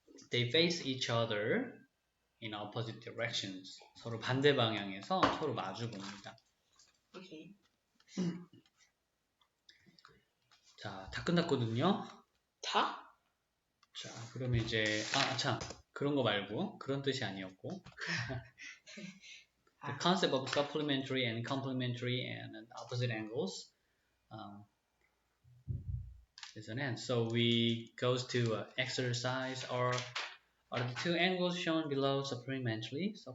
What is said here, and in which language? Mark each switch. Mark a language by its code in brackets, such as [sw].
[en] They face each other in opposite directions. [ko] 서로 반대 방향에서 서로 마주 봅니다. [en] Okay. [ko] 자, 다 끝났거든요. 다? 자, 그러면 이제 참 그런 거 말고 그런 뜻이 아니었고. [en] The concept of supplementary and complementary and opposite angles is an end. So we goes to exercise. Are the two angles shown below supplementary?